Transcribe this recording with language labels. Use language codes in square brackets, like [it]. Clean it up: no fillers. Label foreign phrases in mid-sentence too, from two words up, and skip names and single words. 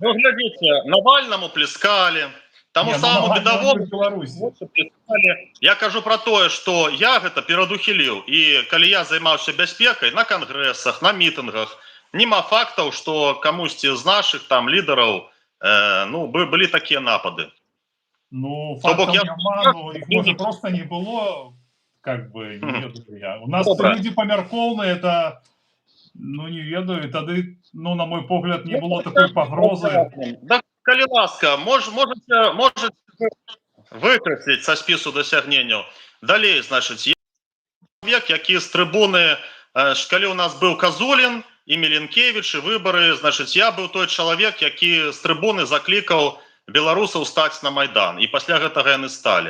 [be] Ну, глядзіце, Навальнаму пляскалі, таму самому бедавому пляскалі. Я кажу про тое, што я гэта перадухіліў, і калі я займаўся бяспекай на кангрэсах, на мітынгах, нема фактаў, што камусьці з нашых там лідараў былі такія напады. Ну, фактов няма, ну, [ru] их может просто не было, как бы, [be] не ведаю я. У нас люди памяркоўныя, это, ну, не ведаю, тады, ну, на мой погляд, не было такой пагрозы. Да, калі ласка, можете выкрасіць са спісу дасягненняў. Далей, значыць, я чалавек, які з трыбуны, калі у нас быў Казулін і Меленкевіч, і выбары, значыць, я быў той чалавек, які з трыбуны заклікаў беларусаў стаць на Майдан, і пасля гэтага яны сталі.